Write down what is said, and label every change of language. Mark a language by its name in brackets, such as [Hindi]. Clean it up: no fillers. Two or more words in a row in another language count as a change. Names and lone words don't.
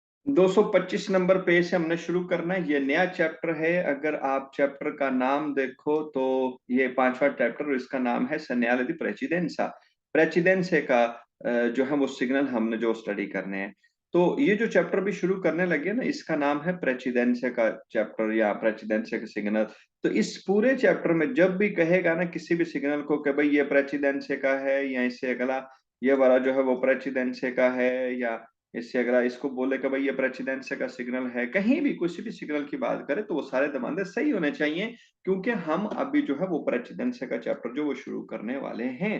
[Hindi] 225 नंबर पेज से हमने शुरू करना है। ये नया चैप्टर है। अगर आप चैप्टर का नाम देखो तो ये पांचवा चैप्टर और इसका नाम है [Italian] segnale di precedenza। [Hindi] प्रेसिडेंसे का जो है वो सिग्नल हमने जो स्टडी करने हैं। तो ये जो चैप्टर भी शुरू करने लगे ना, इसका नाम है प्रेसिडेंसे का चैप्टर या प्रेसिडेंसे का सिग्नल। तो इस पूरे चैप्टर में जब भी कहेगा ना किसी भी सिग्नल को कि भाई ये प्रेसिडेंसे का है या इससे अगला ये वाला जो है वो प्रेसिडेंसे का है, या इससे अगर इसको बोले कि भाई ये प्रेसिडेंस का सिग्नल है, कहीं भी किसी भी सिग्नल की बात करें तो वो सारे दमादे सही होने चाहिए, क्योंकि हम अभी जो है वो प्रेसिडेंस का चैप्टर जो वो शुरू करने वाले हैं।